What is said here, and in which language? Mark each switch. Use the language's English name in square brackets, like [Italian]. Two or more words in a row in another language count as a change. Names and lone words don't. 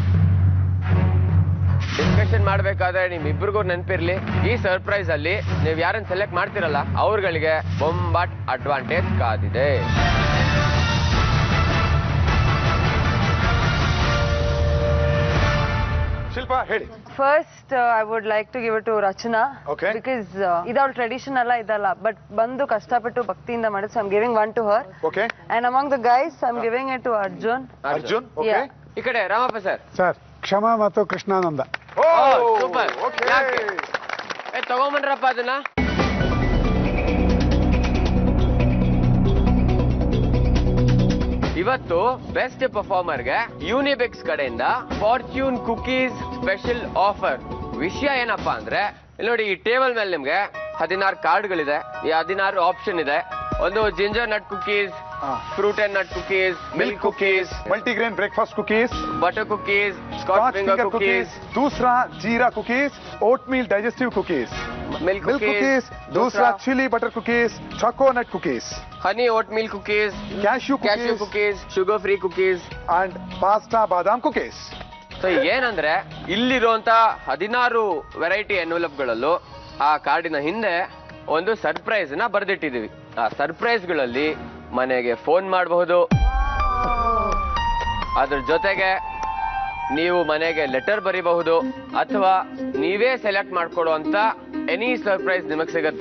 [Kannada] ಡಿಸ್ಕಷನ್ ಮಾಡ್ಬೇಕಾದ್ರೆ ನಿಮ್ಮಿಬ್ರಿಗೂ ನೆನಪಿರ್ಲಿ, ಈ ಸರ್ಪ್ರೈಸ್ ಅಲ್ಲಿ ನೀವು ಯಾರನ್ನ ಸೆಲೆಕ್ಟ್ ಮಾಡ್ತಿರಲ್ಲ ಅವ್ರಗಳಿಗೆ ಬೊಂಬಾಟ್ ಅಡ್ವಾಂಟೇಜ್ ಕಾದಿದೆ. ಶಿಲ್ಪಾ ಹೇಳಿ. [English] First I would like to give it to [Kannada] ರಚನಾ, ಬಿಕಾಸ್ ಇದವ್ರ ಟ್ರೆಡಿಷನ್ ಎಲ್ಲ ಇದಲ್ಲ, ಬಟ್ ಬಂದು ಕಷ್ಟಪಟ್ಟು ಭಕ್ತಿಯಿಂದ ಮಾಡಿದ್ರು. [English] I am giving 1 to her. ಓಕೆ. And among the guys I am giving it to Arjun. ಅರ್ಜುನ್. ಓಕೆ. [Kannada] ಈ ಕಡೆ ರಾಮಪ್ಪ ಸರ್. ಸರ್ ಕ್ಷಮಾ ಮತ್ತು ಕೃಷ್ಣಾನಂದ. ಸೂಪರ್. ತಗೊಂಬನ್ರಪ್ಪ ಅದನ್ನ. ಇವತ್ತು [English] best performer-ge [Kannada] ಯೂನಿಬಿಕ್ಸ್ ಕಡೆಯಿಂದ [English] fortune cookies special offer. [Kannada] ವಿಷಯ ಏನಪ್ಪಾ ಅಂದ್ರೆ, ಇಲ್ಲಿ ನೋಡಿ ಈ ಟೇಬಲ್ ಮೇಲೆ ನಿಮ್ಗೆ 16 ಕಾರ್ಡ್ಗಳಿದೆ, ಈ 16 ಆಪ್ಷನ್ ಇದೆ. [English] ಒಂದು ginger nut cookies, fruit and nut cookies, milk cookies, multigrain breakfast cookies, butter cookies, scotch finger cookies, दूसरा jeera cookies, oatmeal digestive cookies, मिल्क कुकीज, दूसरा chilli butter cookies, choconut cookies, honey oatmeal cookies, ಕ್ಯಾಶ್ಯೂ cookies, sugar free cookies and pasta badam cookies. [Kannada] ಸೊ ಏನಂದ್ರೆ ಇಲ್ಲಿರುವಂತ 16 [English] variety envelopgalallu [Kannada] ಆ ಕಾರ್ಡಿನ ಹಿಂದೆ ಒಂದು ಸರ್ಪ್ರೈಸ್ ನ ಬರೆದಿಟ್ಟಿದೀವಿ. ಆ ಸರ್ಪ್ರೈಸ್ ಗಳಲ್ಲಿ ಮನೆಗೆ ಫೋನ್ ಮಾಡಬಹುದು, ಅದ್ರ ಜೊತೆಗೆ ನೀವು ಮನೆಗೆ ಲೆಟರ್ ಬರೀಬಹುದು, ಅಥವಾ ನೀವೇ ಸೆಲೆಕ್ಟ್ ಮಾಡ್ಕೊಡುವಂತ [English] any surprise [Kannada] ನಿಮಗೆ ಸಿಗುತ್ತೆ.